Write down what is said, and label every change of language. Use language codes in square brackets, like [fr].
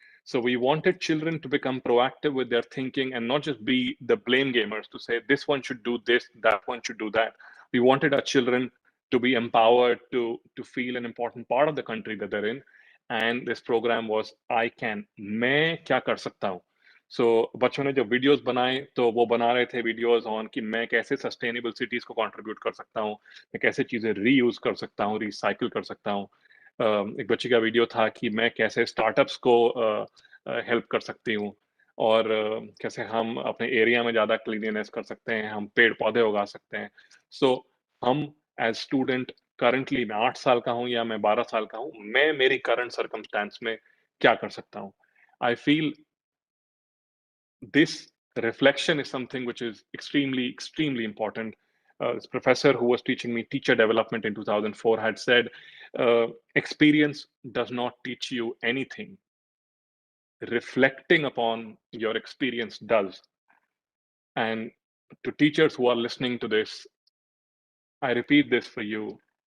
[en] So we wanted children to become proactive with their thinking and not just be the blame gamers to say this one should do this, that one should do that. We wanted our children to be empowered to feel an important part of the country that they're in. And this program was I Can. [hi] मैं क्या कर सकता हूँ? सो बच्चों ने जब videos बनाए तो वो बना रहे थे वीडियोस ऑन कि मैं कैसे सस्टेनेबल सिटीज को कंट्रीब्यूट कर सकता हूँ, मैं कैसे चीजें रीयूज कर सकता हूँ, रिसाइकिल कर सकता हूँ। एक बच्चे का वीडियो था कि मैं कैसे स्टार्टअप्स को हेल्प कर सकती हूँ और कैसे हम अपने एरिया में ज्यादा क्लीनलीनेस कर सकते हैं, हम पेड़ पौधे उगा सकते हैं। सो हम एज स्टूडेंट करंटली मैं 8 साल का हूँ या मैं 12 साल का हूँ, मैं मेरी करंट सर्कमस्टेंस में क्या कर सकता हूँ। [en] I feel this reflection is something which is extremely important. This professor who was teaching me teacher development in 2004 had said, experience does not teach you anything. Reflecting upon your experience does. And to teachers who are listening to this, I repeat this for you.